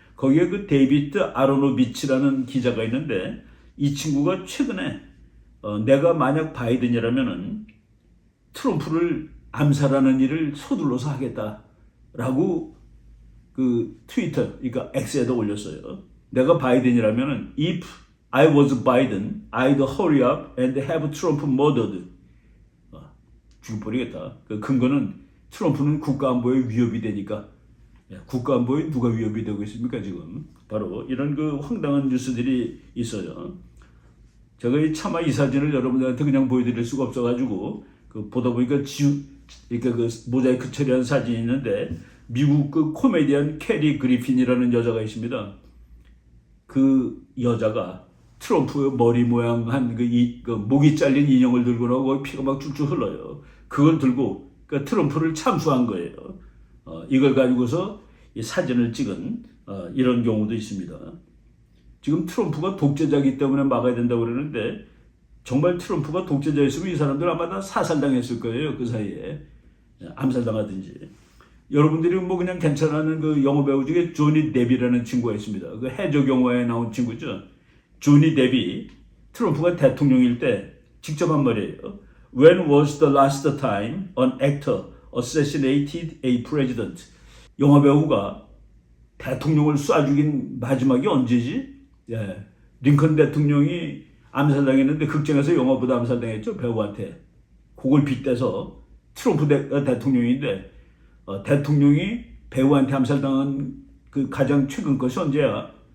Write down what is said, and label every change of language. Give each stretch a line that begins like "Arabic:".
Korean: 거기에 그 데이비드 아로노비치라는 기자가 있는데 이 친구가 최근에 내가 만약 바이든이라면은 트럼프를 암살하는 일을 서둘러서 하겠다라고 그 트위터, 그러니까 X에다 올렸어요. 내가 바이든이라면은
English: if I was Biden, I'd hurry up and have Trump murdered.
Korean: 죽여버리겠다. 그 근거는 트럼프는 국가안보에 위협이 되니까. 국가안보에 누가 위협이 되고 있습니까 지금? 바로 이런 그 황당한 뉴스들이 있어요. 제가 차마 이 사진을 여러분들한테 그냥 보여드릴 수가 없어가지고 보다 보니까 그러니까 그 모자이크 처리한 사진이 있는데 미국 그 코미디언 캐리 그리핀이라는 여자가 있습니다. 그 여자가 트럼프 머리 모양한 그 목이 잘린 인형을 들고 나오고 피가 막 줄줄 흘러요. 그걸 들고 트럼프를 참수한 거예요. 이걸 가지고서 이 사진을 찍은 이런 경우도 있습니다. 지금 트럼프가 독재자이기 때문에 막아야 된다고 그러는데 정말 트럼프가 독재자였으면 이 사람들 아마 다 사살당했을 거예요. 그 사이에 암살당하든지. 여러분들이 뭐 그냥 괜찮아하는 그 영어 배우 중에 조니 데비라는 친구가 있습니다. 그 해적 영화에 나온 친구죠. 조니 데비 트럼프가 대통령일 때 직접 한 말이에요.
English: When was the last time an actor assassinated a president?
Korean: 영화 배우가 대통령을 쏴 죽인 마지막이 언제지? 링컨 대통령이 암살당했는데 극장에서 영화보다 암살당했죠. 배우한테. 그걸 빗대서 트럼프 대통령인데 대통령이 배우한테 암살당한 그 가장 최근 것이 언제야?